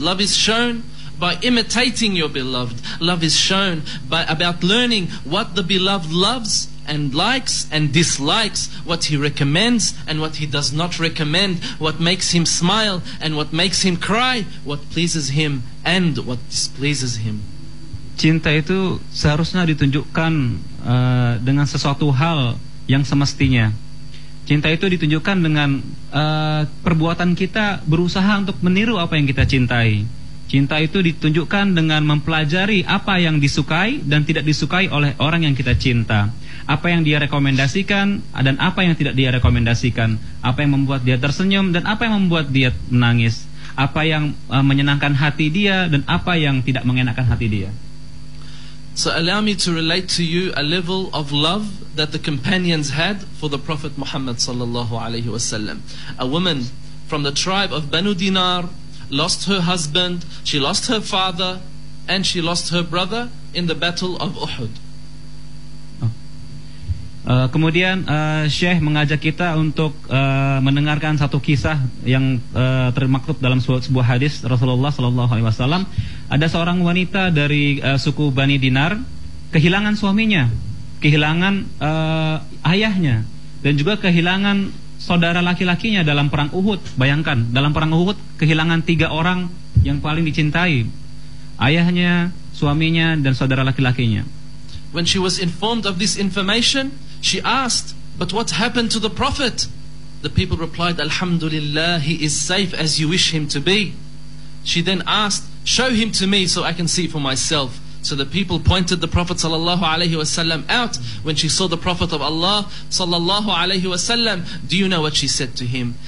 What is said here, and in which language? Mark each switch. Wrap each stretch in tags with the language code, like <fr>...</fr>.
<en>Love is shown by imitating your beloved. Love is shown by about learning what the beloved loves and likes and dislikes, what he recommends and what he does not recommend, what makes him smile and what makes him cry, what pleases him and what displeases him.</en> <id>Cinta itu seharusnya ditunjukkan dengan sesuatu hal yang semestinya. Cinta itu ditunjukkan dengan perbuatan kita berusaha untuk meniru apa yang kita cintai. Cinta itu ditunjukkan dengan mempelajari apa yang disukai dan tidak disukai oleh orang yang kita cinta. Apa yang dia rekomendasikan dan apa yang tidak dia rekomendasikan. Apa yang membuat dia tersenyum dan apa yang membuat dia menangis. apa yang menyenangkan hati dia dan apa yang tidak mengenakan hati dia.</id> <en>So allow me to relate to you a level of love that the companions had for the Prophet Muhammad sallallahu alaihi wasallam. A woman from the tribe of Banu Dinar lost her husband, she lost her father, and she lost her brother in the battle of Uhud.</en> <id>Kemudian Syekh mengajak kita untuk mendengarkan satu kisah yang termaktub dalam sebuah hadis Rasulullah sallallahu alaihi wasallam. Ada seorang wanita dari suku Bani Dinar kehilangan suaminya, kehilangan ayahnya, dan juga kehilangan saudara laki-lakinya dalam perang Uhud. Bayangkan, dalam perang Uhud kehilangan 3 orang yang paling dicintai, ayahnya, suaminya, dan saudara laki-lakinya.</id> <en>When she was informed of this information, she asked, "But what happened to the Prophet?" The people replied, "Alhamdulillah, he is safe as you wish him to be." She then asked, "Show him to me so I can see for myself." So the people pointed the Prophet sallallahu alaihi wasallam out. When she saw the Prophet of Allah sallallahu alaihi wasallam, do you know what she said to him?</en>